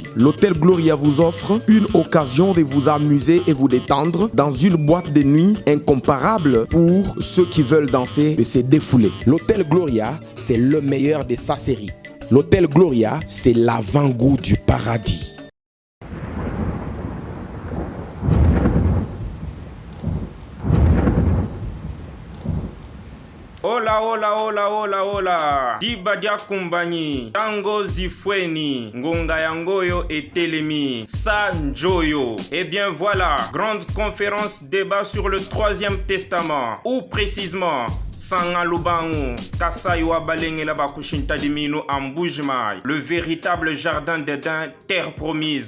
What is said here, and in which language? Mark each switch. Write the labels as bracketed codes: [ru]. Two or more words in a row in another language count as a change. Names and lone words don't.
[fr] L'hôtel Gloria vous offre une occasion de vous amuser et vous détendre dans une boîte de nuit incomparable pour ceux qui veulent danser et se défouler. L'hôtel Gloria, c'est le meilleur de sa série. L'hôtel Gloria, c'est l'avant-goût du paradis. [es] Hola, hola, hola, hola, hola. [fr] Dibadia Kumbani, Tango Zifweni, Ngonga Yangoyo et Telemi, Sanjoyo. Eh bien voilà, grande conférence débat sur le 3e testament, ou précisément Sangalubangu, Kasaiwa Balengela Bakushintadimino en Mbuji-Mayi, le véritable jardin d'Éden, terre promise.